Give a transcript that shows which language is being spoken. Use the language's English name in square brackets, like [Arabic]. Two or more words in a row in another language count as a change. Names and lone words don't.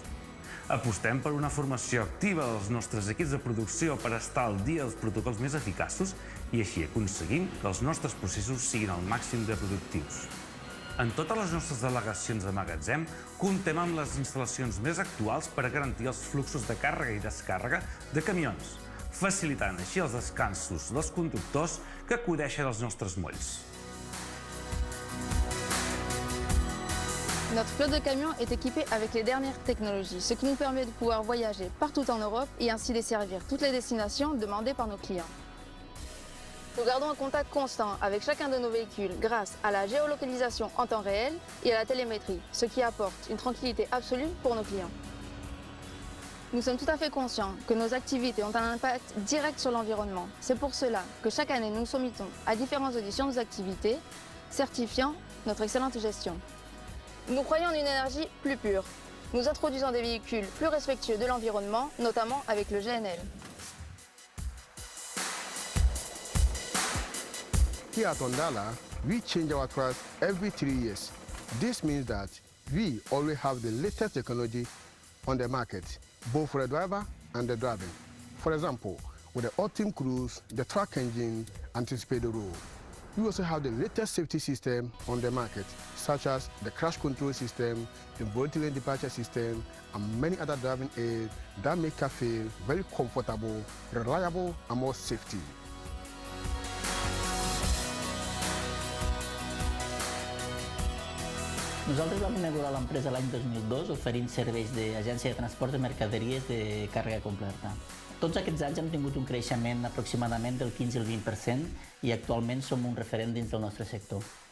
[Catalan] Apostem per una formació activa dels nostres equips de producció per estar al dia dels protocols més eficaços i així aconseguim que els nostres processos siguin al màxim de productius. En totes les nostres delegacions de magatzem comptem amb les instal·lacions més actuals per a garantir els fluxos de càrrega i descàrrega de camions, facilitant així els descansos dels conductors que acudeixen als nostres molls. [French] Notre flotte de camions est équipée avec les dernières technologies, ce qui nous permet de pouvoir voyager partout en Europe et ainsi desservir toutes les destinations demandées par nos clients. Nous gardons un contact constant avec chacun de nos véhicules grâce à la géolocalisation en temps réel et à la télémétrie, ce qui apporte une tranquillité absolue pour nos clients. Nous sommes tout à fait conscients que nos activités ont un impact direct sur l'environnement. C'est pour cela que chaque année nous nous soumettons à différentes auditions de nos activités, certifiant notre excellente gestion. Nous croyons en une énergie plus pure. Nous introduisons des véhicules plus respectueux de l'environnement, notamment avec le GNL. [English] Here at Endara, we change our trucks every 3 years. This means that we always have the latest technology on the market, both for the driver and the driving. For example, with the Optim Cruise, the truck engine anticipates the road. We also have the latest safety system on the market, such as the crash control system, the voltage lane departure system, and many other driving aids that make car feel very comfortable, reliable, and more safety. [Catalan] Nosaltres vam inaugurar l'empresa l'any 2002 oferint serveis d'agència de transport de mercaderies de càrrega completa. Tots aquests anys hem tingut un creixement aproximadament del 15 al 20% i actualment som un referent dins del nostre sector.